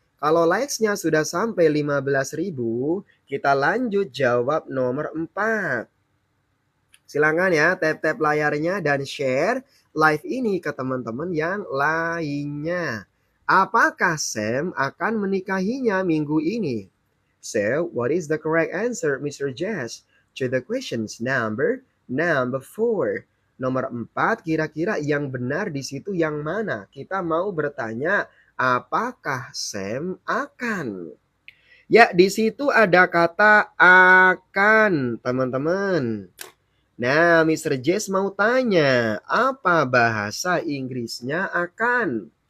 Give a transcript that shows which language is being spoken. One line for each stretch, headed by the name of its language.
Indonesian: Kalau likes-nya sudah sampai 15.000, kita lanjut jawab nomor 4. Silakan ya tap-tap layarnya dan share live ini ke teman-teman yang lainnya. Apakah Sam akan menikahinya minggu ini?
English: So, what is the correct answer, Mr. Jess, to the questions number 4?
Indonesian: Nomor 4, kira-kira yang benar di situ yang mana? Kita mau bertanya, apakah Sam akan? Ya, di situ ada kata akan, teman-teman. Nah, Mr. Jess mau tanya, apa bahasa Inggrisnya akan?